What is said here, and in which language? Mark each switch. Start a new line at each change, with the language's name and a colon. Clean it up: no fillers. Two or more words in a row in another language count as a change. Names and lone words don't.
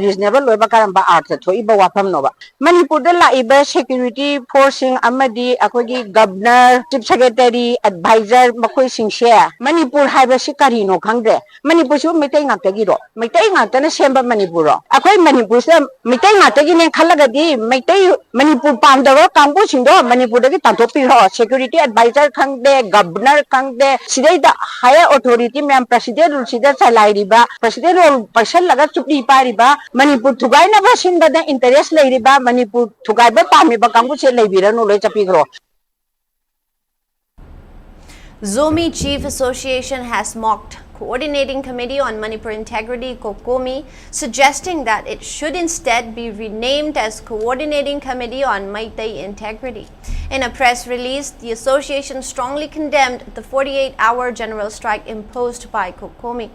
Manipuri: reasonable loiba karamba artha thoiba wafam noba Manipur da laiba
English: security forcing
Manipuri: amadi akogi governor
English: chief secretary advisor
Manipuri: makoi singse Manipur haibasi karino khangde Manipur su metai ngata giro metai ngata na semba Manipur ro akoi Manipur se metai ngata gi nen khalagadi metai Manipur pamdawa kambu singdo Manipur da gi tantopi ro
English: security advisor
Manipuri: khangde governor khangde sidai da
English: higher authority
Manipuri: mem
English: president rule
Manipuri: sida chalai riba
English: president rule
Manipuri: person laga chupli pa riba Manipur thugai na ba sinda da interest lai riba Manipur thugai ba pami ba kambu se leibira no loi chapi gro.
English: Zomi Chief Association has mocked Coordinating Committee on Manipur Integrity COCOMI, suggesting that it should instead be renamed as Coordinating Committee on Meitei Integrity. In a press release, the association strongly condemned the 48-hour general strike imposed by COCOMI.